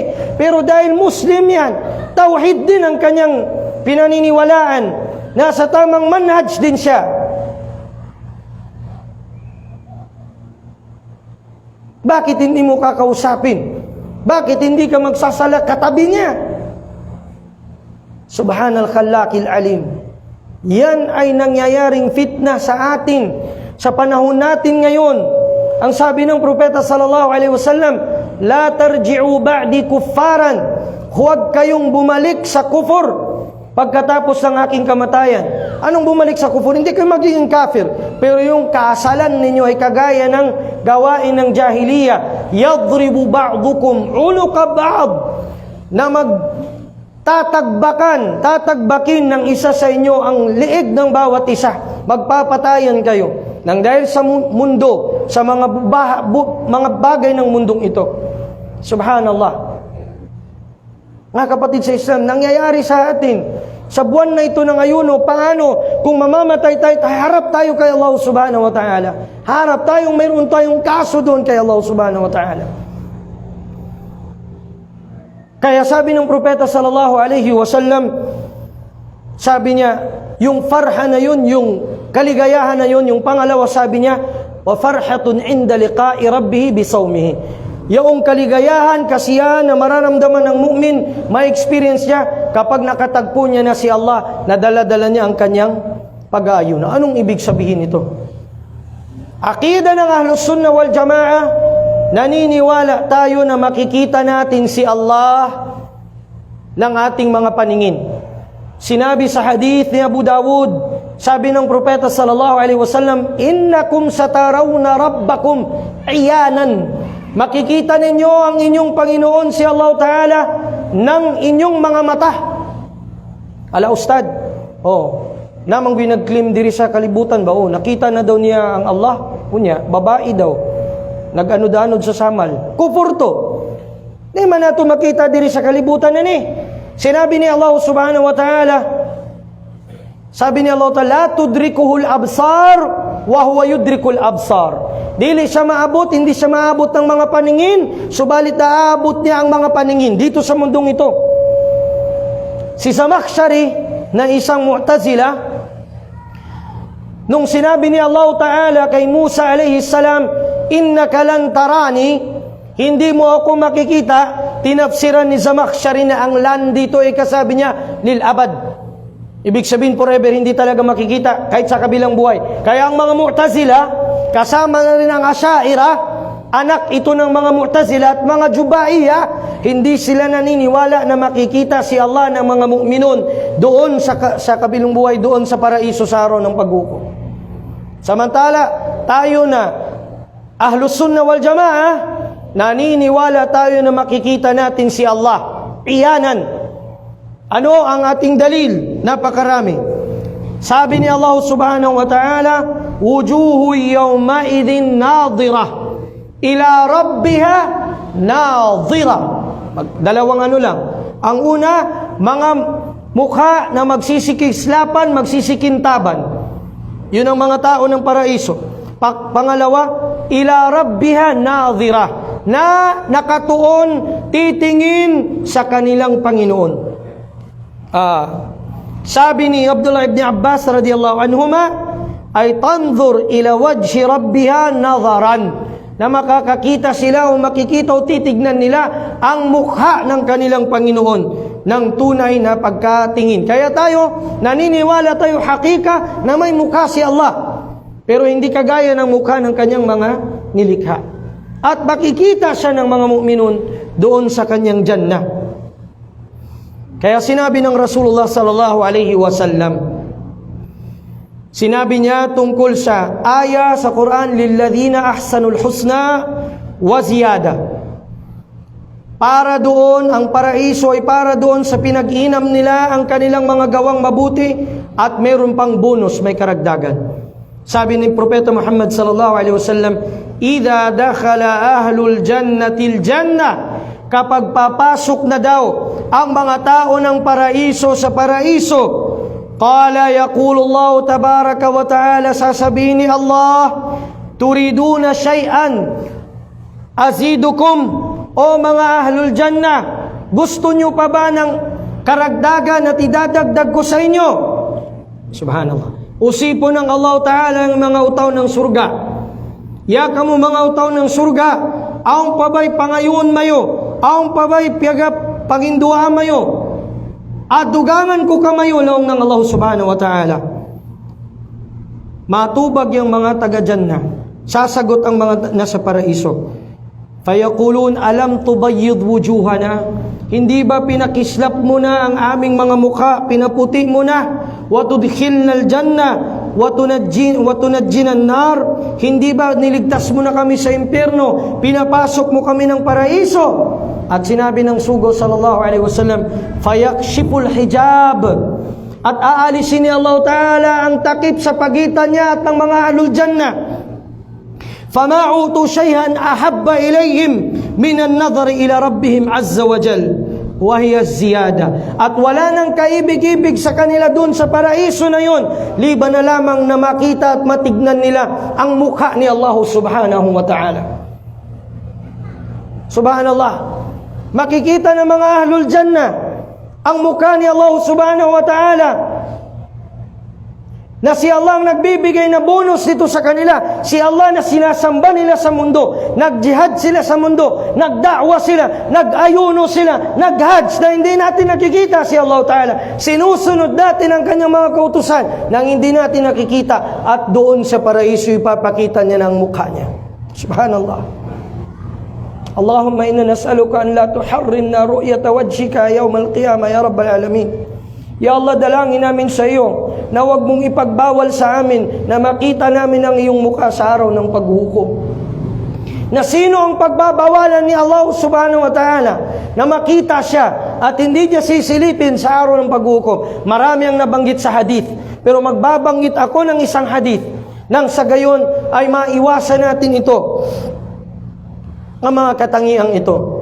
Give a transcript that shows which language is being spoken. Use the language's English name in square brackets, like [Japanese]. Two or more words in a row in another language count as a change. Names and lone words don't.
[Filipino] Pero dahil Muslim yan, tauhid din ang kanyang pinaniniwalaan, nasa tamang manhaj din siya, bakit hindi mo kakausapin? Bakit hindi ka magsasala katabi niya? [Arabic] سبحان الخلاق العليم. [Filipino] Yan ay nangyayaring fitna sa atin sa panahon natin ngayon. Ang sabi ng propeta [Arabic] صلى الله عليه وسلم, لا ترجعوا بعدي كفارا, [Filipino] huwag kayong bumalik sa kufur pagkatapos ng aking kamatayan. Anong bumalik sa kufur? Hindi kayo magiging kafir, pero yung kasalan ninyo ay kagaya ng gawain ng jahiliya. [Arabic] يضرب بعضكم عنق بعض, [Filipino] na tatagbakin ng isa sa inyo ang liig ng bawat isa. Magpapatayan kayo nang dahil sa mundo, sa mga bagay ng mundong ito. Subhanallah. Mga kapatid sa Islam, nangyayari sa atin sa buwan na ito ng ayuno. Paano kung mamamatay tayo, harap tayo kay Allah [Arabic] سبحانه وتعالى, [Filipino] harap tayong mayroon tayong kaso doon kay Allah [Arabic] سبحانه وتعالى. [Filipino] Kaya sabi ng propeta [Arabic] صلى الله عليه وسلم, [Filipino] sabi niya, yung farha na yun, yung kaligayahan na yun, yung pangalawa, sabi niya, [Arabic] وفرحة عند لقاء ربه بصومه. [Filipino] Yung kaligayahan, kasiyahan na mararamdaman ng mu'min, ma-experience niya kapag nakatagpo niya na si Allah, nadala-dala niya ang kanyang pag-aayuno. Anong ibig sabihin ito? Aqida ng [Arabic] أهل السنة والجماعة, [Filipino] naniniwala tayo na makikita natin si Allah ng ating mga paningin. Sinabi sa hadith ni Abu Dawud, sabi ng propeta [Arabic] صلى الله عليه وسلم, إنكم سترون ربكم عيانا. [Filipino] Makikita ninyo ang inyong Panginoon si Allah Ta'ala ng inyong mga mata. [Cebuano] Ala ustad, namang binag-claim diri sa kalibutan ba? Nakita na daw niya ang Allah, punya, babae daw. Nag-anod-anod sa samal. Kufur to. Di man nato makita diri sa kalibutan na ni. [Filipino] Sinabi ni Allah [Arabic] سبحانه وتعالى, [Filipino] sabi ni Allah ta'ala, [Arabic] لا تدركه الأبصار وهو يدرك الأبصار. [Cebuano] Dili siya maabot, [Filipino] hindi siya maabot ng mga paningin, subalit naabot niya ang mga paningin dito sa mundong ito. Si Zamakhshari na isang Mu'tazila, nung sinabi ni Allah Ta'ala kay Musa [Arabic] عليه السلام, إنك لن تراني, [Filipino] hindi mo ako makikita, tinafsiran ni Zamakhshari na ang lan dito ay kasabi niya, [Arabic] للأبد. [Filipino] Ibig sabihin forever, hindi talaga makikita kahit sa kabilang buhay. Kaya ang mga Mu'tazila, kasama na rin ang Asy'ariyah, anak ito ng mga Mu'tazila at mga Jubaiyah, hindi sila naniniwala na makikita si Allah ng mga mu'minun doon sa kabilang buhay, doon sa paraiso sa araw ng paghukom. Samantala, tayo na [Arabic] أهل السنة والجماعة, [Filipino] naniniwala tayo na makikita natin si Allah iyanan. Ano ang ating dalil? Napakarami. Sabi ni Allah [Arabic] سبحانه وتعالى, وجوه يومئذ ناضرة إلى ربها ناظرة. [Filipino] Dalawang ano lang. Ang una, mga mukha na magsisikislapan, magsisikintaban. Yun ang mga tao ng paraiso. Pangalawa, [Arabic] إلى ربها ناظرة, [Filipino] na nakatuon, titingin sa kanilang Panginoon. Sabi ni Abdullah ibn Abbas [Arabic] رضي الله عنهما, أي تنظر إلى وجه ربها نظرا, [Filipino] na makakakita sila o makikita o titignan nila ang mukha ng kanilang Panginoon ng tunay na pagkatingin. Kaya tayo, naniniwala tayo hakika na may mukha si Allah, pero hindi kagaya ng mukha ng kanyang mga nilikha. At makikita siya ng mga mu'minun doon sa kanyang jannah. Kaya sinabi ng Rasulullah [Arabic] صلى الله عليه وسلم, [Filipino] sinabi niya tungkol sa aya sa Quran, [Arabic] للذين أحسنوا الحسنى وزيادة. [Filipino] Para doon, ang paraiso ay para doon sa pinag-inam nila ang kanilang mga gawang mabuti at mayroon pang bonus, may karagdagan. Sabi ni Propeta Muhammad [Arabic] صلى الله عليه وسلم, إذا دخل أهل الجنة الجنة, [Filipino] kapag papasok na daw ang mga tao ng paraiso sa paraiso, [Arabic] قال يقول الله تبارك وتعالى, [Filipino] sasabihin ni Allah, [Arabic] تريدون شيئا أزيدكم, [Filipino] o mga [Arabic] أهل الجنة, [Filipino] gusto nyo pa ba ng karagdagan at idadagdag ko sa inyo? [Maguindanaon] Subhanallah. Usipon ng Allah Ta'ala ang mga utaw ng surga. Ya kamu mga utaw ng surga, aong pabay pangayon mayo, aong pabay piyagap pangindua mayo, adugangan ko kamayo laong ng Allah [Arabic] سبحانه وتعالى. [Filipino] Matubag yung mga taga-jannah, sasagot ang mga nasa paraiso. [Arabic] فيقولون ألم تبيض وجوهنا, [Filipino] hindi ba pinakislap mo na ang aming mga mukha, pinaputi mo na, [Arabic] وتدخلنا الجنة وتنجنا النار, [Filipino] hindi ba niligtas mo na kami sa impyerno, pinapasok mo kami ng paraiso? At sinabi ng sugo [Arabic] صلى الله عليه وسلم, فيكشف الحجاب, [Filipino] at aalisin ni Allah Ta'ala ang takip sa pagitan niya at ng mga [Arabic] أهل الجنة. فَمَا أُوتُوا شَيْئًا أَحَبَّ إِلَيْهِمْ مِنَ النَّظَرِ إِلَى رَبِّهِمْ عَزَّ وَجَلَّ وَهِيَ الزِّيَادَةُ. [Filipino] At wala nang kaibig-ibig sa kanila dun sa paraiso na yun, liban na lamang na makita at matignan nila ang mukha ni Allah [Arabic] سبحانه وتعالى. [Filipino] Subhanallah, makikita ng mga [Arabic] أهل الجنة [Filipino] ang mukha ni Allah [Arabic] سبحانه وتعالى, [Filipino] na si Allah ang nagbibigay na bonus dito sa kanila. Si Allah na sinasamba nila sa mundo, nagjihad sila sa mundo, nagda'wa sila, nag-ayuno sila, nag-hajj, na hindi natin nakikita si Allah Ta'ala. Sinusunod natin ang kanyang mga kautusan nang hindi natin nakikita, at doon sa paraiso ipapakita niya ng mukha niya. [Arabic] سبحان الله اللهم إنا نسألك أن لا تحرمنا رؤية وجهك يوم القيامة يا رب العالمين. [Filipino] Ya Allah, dalangin namin sa iyo na huwag mong ipagbawal sa amin na makita namin ang iyong mukha sa araw ng paghukom. Na sino ang pagbabawalan ni Allah [Arabic] سبحانه وتعالى [Filipino] na makita siya at hindi niya sisilipin sa araw ng paghukom? Marami ang nabanggit sa hadith, pero magbabanggit ako ng isang hadith nang sa gayon ay maiwasan natin ito, ang mga katangiang ito.